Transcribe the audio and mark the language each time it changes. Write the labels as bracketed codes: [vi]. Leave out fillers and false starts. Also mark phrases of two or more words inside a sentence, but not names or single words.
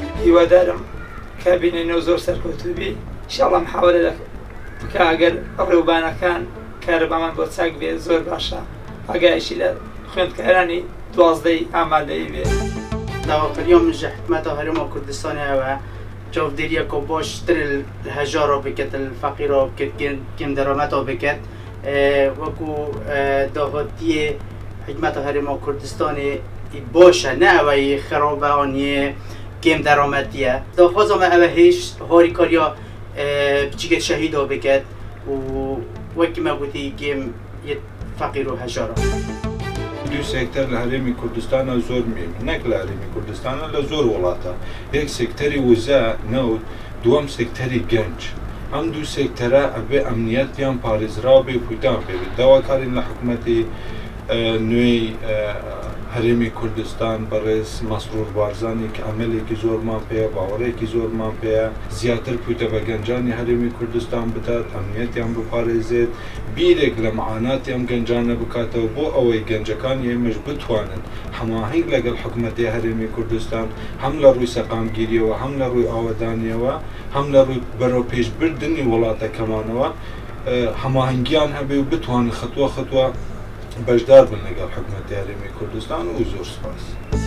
[ckb] هیوادارم کە بینێنەوە زۆر سەرکەوتوبی ئینشاڵڵا محاولە بکە ئەگەر ڕێوبانەکان کارەبامان بۆ چاک بێ زۆر باشە ئاگایشی لە خوێندکارانی 12 ئامادەی بێ. [ku] داواکاریان من ji حکومeta Herêma Kurdistanê ew e çavdêriya ku baştir hejara biket feqîra biket kêm derameta biket wekû dahatiyê hikûmeta Herêma Kurdistanê baş e ne ew yê xerab e an yê kêm derametiye ye. Daxwaza me ew e hêj harîkariya biçîkê şehîda biket û wekî me gotî kêm yê feqîr û hejara. دو سکتر لهرمی کردستان زور مهم نک لهرمی کردستان لزور ولاتا یک سکتری وزا نود دوام سکتری گنج هم دو سکتره به امنیت یان [ckb] پارێزرا بێ پویدان پێ داواکارین لە حکوومەتی نوێی هەرێمی کوردستان بەڕێز مەسرور بارزانی کە ئەمەلێکی زۆرمان پێەیە باوەڕێکی زۆرمان پێەیە زیاتر پویتە بە گەنجانی هەرێمی کوردستان بدات ئەمنیەتیان بپارێزێت بیرێک لە معاناتی ئەم گەنجانە بکاتەوە بۆ ئەوەی گەنجەکانی ئێمەش بتوانن هەماهنگ لەگەڵ حکوومەتی هەرێمی کوردستان هەم لە ڕووی سەقامگیریەوە هەم لە ڕووی ئاوەدانیەوە هەم لە ڕووی بەرەو پێشبردننی وڵاتەکەمانەوە هەماهنگیان هەبێ و بتوانن خەتووە خەتووە بەشدار بن لەگەڵ حکوومەتی هەرێمی کوردستان و زۆر سپاس.